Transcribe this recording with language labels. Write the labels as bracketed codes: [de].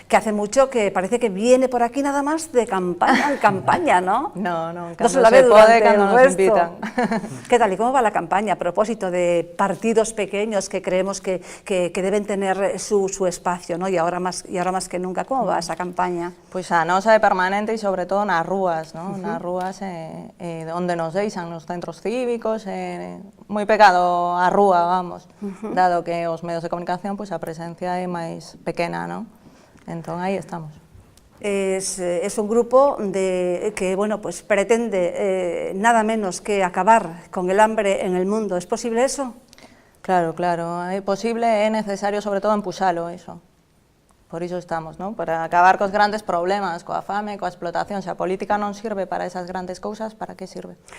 [es] Que hace mucho que parece que viene por aquí nada más de campaña en campaña, ¿no? No, No se la ve durante cuando el nos resto. invitan. ¿Qué tal y cómo va la campaña a propósito de partidos pequeños que creemos que deben tener su espacio, ¿no? Y ahora más que nunca, ¿cómo va esa campaña? [gl] Pois a nosa é permanente e sobre todo nas rúas, ¿no? Nas rúas onde nos deixan nos centros cívicos, moi pegado á rúa, vamos, dado que os medios de comunicación pois a presencia é máis pequena, ¿no? Entón aí estamos. [es] Es un grupo que bueno, pues pretende nada menos que acabar con el hambre en el mundo. ¿Es posible eso? [gl] Claro, é posible, é necesario sobre todo empuxalo, eso. Por iso estamos, ¿no? Para acabar cos grandes problemas, coa fame, coa explotación. Se a política non sirve para esas grandes cousas, para que sirve?